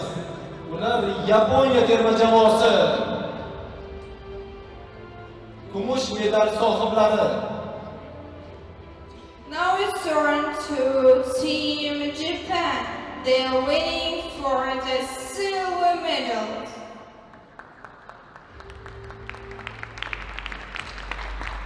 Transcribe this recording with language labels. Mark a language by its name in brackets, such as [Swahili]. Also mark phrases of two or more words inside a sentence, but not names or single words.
[Uzbek] Ular Yaponiya terma jamoasi. Kumush medal sohiblari. [English] Now it's turn to Team Japan. They are waiting for the silver medal.